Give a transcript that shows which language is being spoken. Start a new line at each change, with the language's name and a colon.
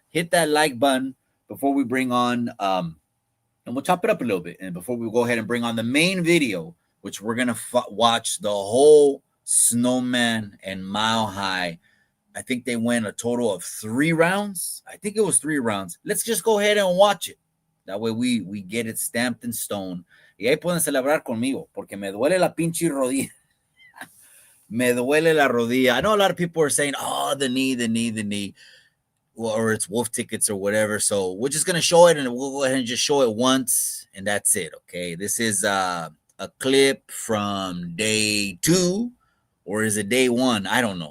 English: Hit that like button before we bring on, and we'll chop it up a little bit. And before we go ahead and bring on the main video, which we're going to watch the whole Snowman and Mile High. I think they went a total of 3 rounds. I think it was 3 rounds. Let's just go ahead and watch it. That way we get it stamped in stone.
Spanish: Y ahí pueden celebrar conmigo, porque me duele la pinche rodilla. Me duele la rodilla.
English: I know a lot of people are saying, oh, the knee. Or it's wolf tickets or whatever. So we're just going to show it, and we'll go ahead and just show it once, and that's it, okay? This is a clip from day 2, or is it day 1? I don't know.